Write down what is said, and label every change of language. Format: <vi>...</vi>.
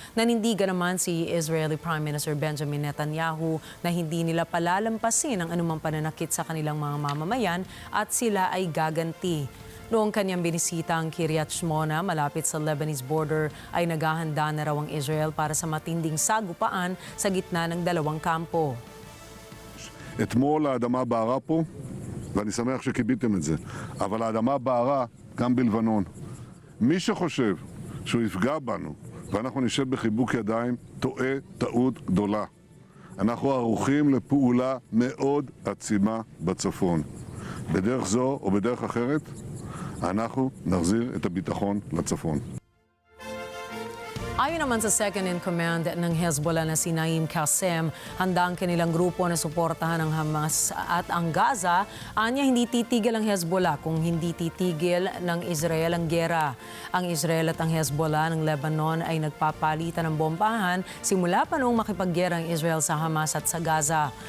<tl>Nanindigan naman si Israeli Prime Minister Benjamin Netanyahu na hindi nila palalampasin ang anumang pananakit sa kanilang mga mamamayan at sila ay gaganti. Noong kanyang binisita ang Kiryat Shmona malapit sa Lebanese border ay naghahanda na raw ang Israel para sa matinding sagupaan sa gitna ng 2 kampo.</tl> <he>אתמול האדמה בערה פה, ואני שמח שקיביתם את זה, אבל האדמה בערה גם בלבנון. מי שחושב שהוא יפגע בנו ואנחנו נשב בחיבוק ידיים, טועה טעות גדולה. אנחנו ערוכים לפעולה מאוד עצימה בצפון. בדרך זו או בדרך אחרת, אנחנו נחזיר את הביטחון לצפון.</he> <tl>Ayon naman sa second-in-command ng Hezbollah na si Naim Qassem, handa ang kanilang grupo na suportahan ang Hamas at ang Gaza. Anya hindi titigil ang Hezbollah kung hindi titigil ng Israel ang gera. Ang Israel at ang Hezbollah ng Lebanon ay nagpapalitan ng bombahan simula pa noong makipaggera ang Israel sa Hamas at sa Gaza.</tl>